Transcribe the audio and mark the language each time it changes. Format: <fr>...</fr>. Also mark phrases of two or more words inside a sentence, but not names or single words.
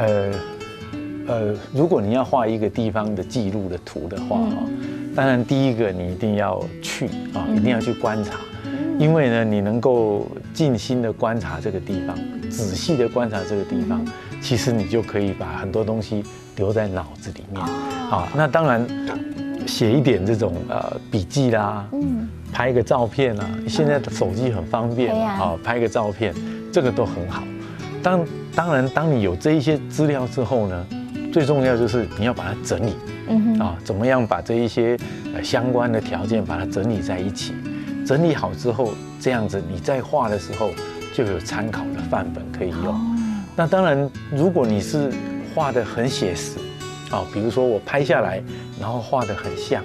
<zh>如果你要畫一個地方的記錄的圖的話，當然第一個你一定要去啊，一定要去觀察，因為呢，你能夠盡心的觀察這個地方，仔細的觀察這個地方，其實你就可以把很多東西留在腦子裡面啊。那當然寫一點這種筆記啦。拍一個照片啊，現在的手機很方便啊，拍個照片，這個都很好。當然，當你有這一些資料之後呢，最重要就是你要把它整理，怎麼樣把這一些相關的條件把它整理在一起，整理好之後，這樣子你在畫的時候就有參考的範本可以用。那當然，如果你是畫得很寫實，比如說我拍下來，然後畫得很像。</zh>